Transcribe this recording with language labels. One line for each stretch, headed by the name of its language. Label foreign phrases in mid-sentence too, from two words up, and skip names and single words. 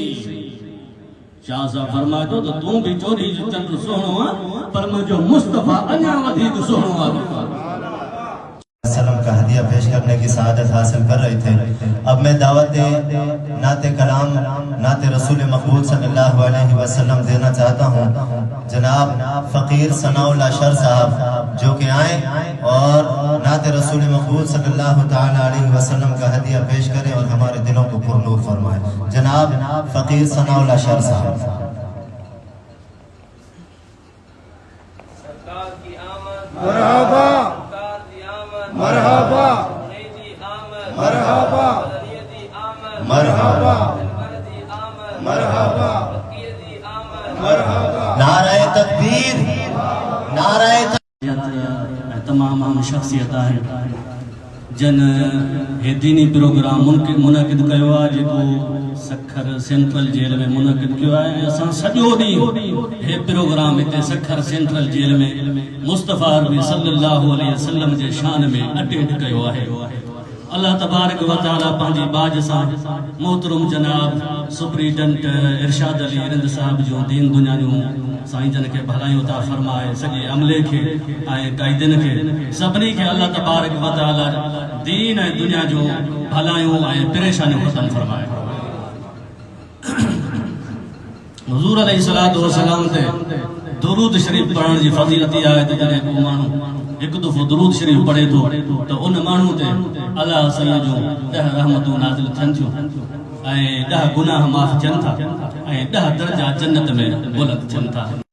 Urdu: شاہ صاحب فرمائے تو
Sindhi: तू भी चोरी जो चंद्र सोहणो आ, पर मुझो मुस्तफा अञा वधीक सोहणो आ।
Urdu: سلام کا ہدیہ پیش کرنے کی سعادت حاصل کر رہے تھے. اب میں دعوت نعت کلام نعت رسول مقبول
Arabic: صلى الله عليه وسلم
Urdu: دینا چاہتا ہوں. جناب فقیر ثناء الاشر صاحب جو کہ آئے اور نعت رسول مقبول
Arabic: صلى الله تعالى عليه وسلم
Urdu: کا ہدیہ پیش کریں اور ہمارے دلوں کو پرنور فرمائے. جناب فقیر ثناء الاشر صاحب. مرحبا مرحبا مرحبا مرحبا مرحبا مرحبا. نعرۂ تکبیر، نعرۂ
Sindhi: तमाम अहम शख्सियत है जन हे दीनी प्रोग्राम मुनक़िद कयो आहे, जेको सखर सेंट्रल जेल में मुनक़िद कयो आहे। असां सॼो ॾींहुं हे प्रोग्राम हिते सखर सेंट्रल जेल में मुस्तफ़ा अरबी
Arabic: صلى الله عليه وسلم
Sindhi: जे शान में अटेंड कयो आहे।
Arabic: الله تبارك وتعالى
Sindhi: पंहिंजी बाज सां मोहतरम जनाब सुप्रीडेंट इरशाद अली इरंद साहब जो दीन दुनिया जूं साईं जन खे भलायूं था फरमाए, सॼे अमले खे ऐं क़ाइदिन खे सभिनी खे
Arabic: الله تبارك وتعالى
Sindhi: दीन ऐं दुनिया जूं भलायूं ऐं परेशानियूं ख़त्म फरमाए। हुज़ूर
Arabic: عليه الصلاة والسلام
Sindhi: ते दुरूद शरीफ पढ़ण जी फज़ीलत आहे त जॾहिं को माण्हू हिकु दफ़ो दुरूद शरीफ पढ़े थो त उन माण्हू ते अल्लाह साईं जूं 10 रहमतूं नाज़िल थियनि थियूं ऐं 10 गुनाह माफ़ थियनि था ऐं 10 दर्जा जन्नत में बुलंद थियनि था।